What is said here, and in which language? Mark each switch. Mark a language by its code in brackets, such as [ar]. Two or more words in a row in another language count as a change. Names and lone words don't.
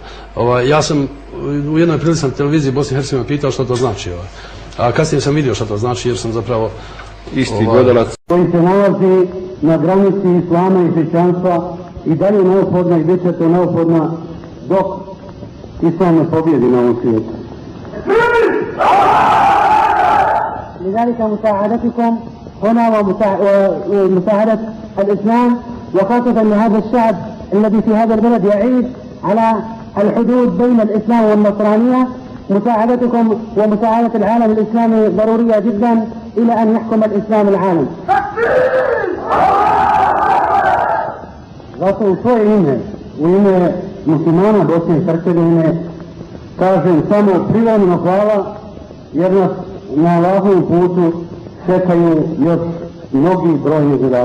[bs] Ja sam u jednoj prilici na televiziji Bosne i Hercegovine pitao što to znači. A kasnije sam vidio što to znači jer sam zapravo isti gledalac koji se nalazi na granici islama i hrišćanstva i dalje neophodna i bit će to neophodna dok islam ne pobjedi na ovom svijetu. [ar] لذلك مساعدتكم هنا ومساعدة الإسلام وخاصة لهذا الشعب الذي في هذا البلد يعيش على الحدود بين الإسلام والنصرانية مساعدتكم ومساعدة العالم الإسلامي ضرورية جدا إلى أن يحكم الإسلام العالم. [bs] Zato u svoje ime, u ime muslimana Bosne i Hercegovine kažem samo privodno hvala jer nas na Allahovom putu čekaju još mnogi brojni zadaci.